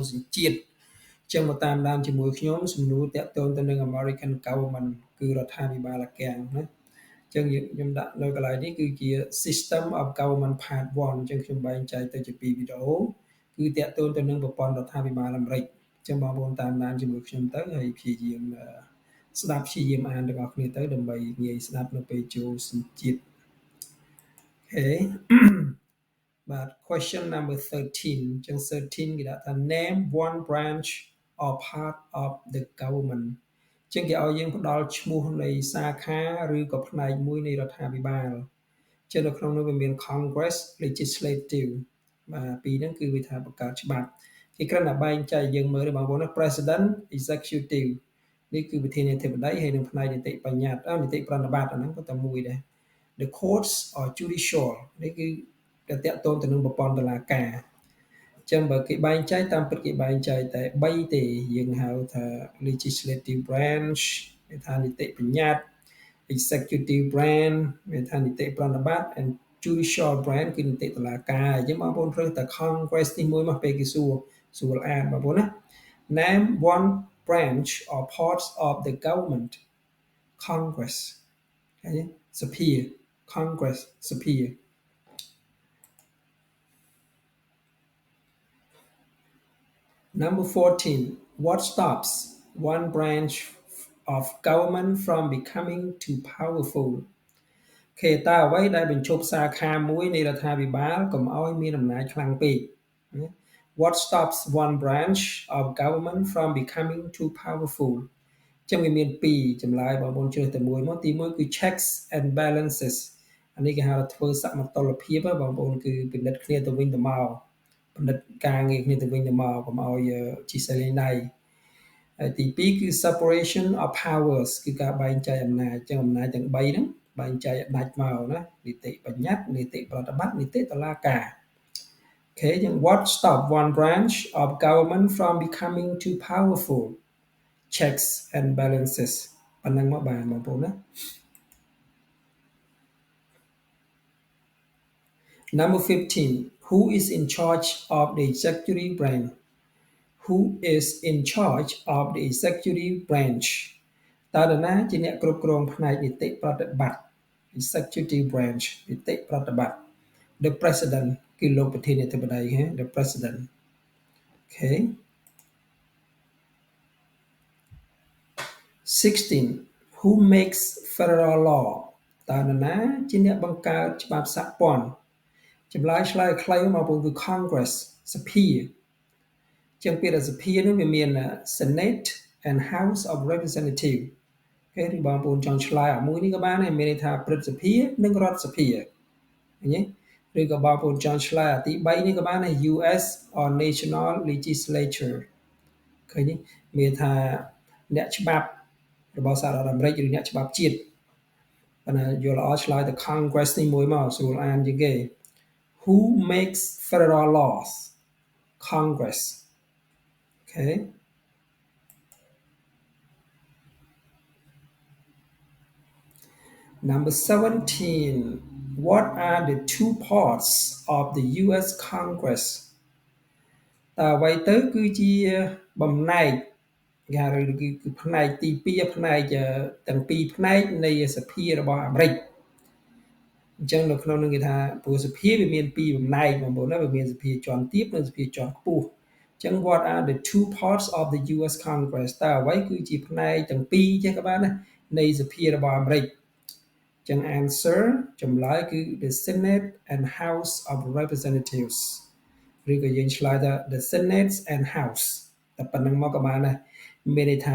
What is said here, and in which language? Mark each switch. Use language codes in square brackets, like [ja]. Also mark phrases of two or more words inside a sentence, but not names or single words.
[km] សញ្ជាតិចឹងមកតាមដានជាមួយខ្ញុំសំណួរតាក់ទងទៅនឹង [en] American Government [km] គឺរដ្ឋាភិបាលអាកាំងណាចឹងខ្ញុំដាក់នៅកន្លែងនេះគឺជា [en] System of Government Part 1 [km] ចឹងខ្ញុំបែងចែកទៅជា2វីដេអូគឺតាក់ទងទៅនឹងប្រព័ន្ធរដ្ឋាភិបាលអាមេរិកចឹងបងប្អូនតាមដានជាមួយខ្ញុំទៅហើយព្យាយាមស្ដាប់ព្យាយាមអានទាំងអស់គ្នាទៅដើម្បីងាយស្ដាប់នៅពេលចូលសញ្ជាតិ Okay. [en] But question number 13. Just 13 [km] គេដាក់ថា [en] name one branch or part of the government. [km] ចឹងគេឲ្យយើងផ្ដល់ឈ្មោះនៃសាខាឬក៏ផ្នែកមួយនៃរដ្ឋាភិបាលចឹងនៅក្នុងនោះវាមាន [en] Congress Legislative [km] បាទពីរហ្នឹងគឺវាថាបង្កើតច្បាប់គេគ្រាន់តែបែង ចែកយើងមើលទេបងប្អូនណា [en] President Executive [km] នេះគឺប្រធានាធិបតីហើយនឹងផ្នែកនីតិបញ្ញត្តិនីតិប្រណិប័តអាហ្នឹងក៏តែមួយដែរ [en] The courts or judicial [km] នេះគឺតាក់ទងទៅនឹងប្រព័ន្ធតុលាការចឹងបើគេបែងចែកតាមពិតគេ បែងចែកតែ3ទេយើងហៅថា [en] legislative branch [km] គេថានីតិបញ្ញ ត្តិ [en] executive branch [km] គេថានីតិប្រណិប័ត [en] and judicial branch [km] គឺនីតិតុលាការអញ្ចឹងបងប្អូនព្រឹកតែ Congress ទីមួយមកពេលគេសួរអានបងប្អូនណា [en] name one branch or parts of the government [km] Congress ឃើញសភា Congress សភា Number 14. [en] What stops one branch of government from becoming too powerful? [km] គេតើអ្វីដែលបញ្ឈប់សាខាមួយនៃរដ្ឋាភិបាលកុំឲ្យមានអំណាចខ្លាំងពេក [en] What stops one branch of government from becoming too powerful? [km] ចឹងវាមាន2ចម្លើយបងប្អូនជ្រើសតែមួយមកទី1គឺ [en] checks and balances [km] អានេះគេហៅថាធ្វើសមតុល្យភាពបងប្អូន គឺពិនិត្យគ្នាទៅវិញទៅមកពិនិត្យការងារគ្នាទៅវិញទៅមកកុំឲ្យជីសលេងដៃហើយទី2គឺ [en] separation of powers [km] គឺការបែងចែកអំណាចចឹងអំណាចទាំង3ហ្នឹងបែងចែកដាច់មកណានីតិបញ្ញត្តិនីតិប្រតិបត្តិនីតិតុលាការ Okay ចឹង [en] what stop one branch of government from becoming too powerful checks and balances [km] ប៉ុណ្ណឹងមកបានបងប្អូនណា [en] Number 15 who is in charge of the executive branch Who is in charge of the executive branch [km] តើនរណាជាអ្នកគ្រប់គ្រងផ្នែកនីតិប្រតិបត្តិ [en] executive branch នីតិប្រតិបត្តិ the president [km] គឺលោកប្រធានាធិបតី [en] the president Okay [km] 16 [en] Who makes federal law [km] តើនរណាជាអ្នកបង្កើតច្បាប់សហព័ន្ធចម្លើយឆ្លើយខ្លីមកពងគឺ Congress សភាចឹងពាក្យស ភានោះវាមាន [en] Senate and House of Representative [km] គេឬបងប្អូនចង់ឆ្លើយអាមួយនេះក៏បាន ដែរមានន័យថាព្រឹទ្ធសភានិងរដ្ឋសភាឃើញទេឬក៏បងប្អូនចង់ឆ្លើយអាទី3នេះក៏បានដែរ [en] US or National Legislature [km] ឃើញទេមានថាអ្នកច្បាប់របស់សហរដ្ឋអាមេរិកឬអ្នកច្បាប់ជាតិប៉ុន្តែយល់ល្អឆ្លើយទៅ Congress នេះមួយមកស្រួលអានជាងគេ [en] Who makes federal laws Congress Okay Number 17 What are the two parts of the US Congress [km] តើអ្វីទៅគឺជាបំណែកគេហៅគឺផ្នែកទី2ផ្នែកទាំងពីរផ្នែកនៃសភារបស់អាមេរិកអញ្ចឹងនៅក្នុងនឹងគេថាព្រោះសភាវាមាន2បំណែកបងប្អូនណា វាមានសភាជាន់ទាបនិងសភាជាន់ខ្ពស់អញ្ចឹង [en] what are the two parts of the US Congress [km] តើអ្វីគឺជាផ្នែកទាំងពីរចឹងក៏បានណានៃសភារបស់អាមេរិក ចឹង answer ចម្លើយគឺ [en] the Senate and House of Representatives [km] ឬក៏យើងឆ្លើយថា [en] the Senate and House [km] តែប៉ុណ្្នឹងមកក៏បានដែរមានន័យថា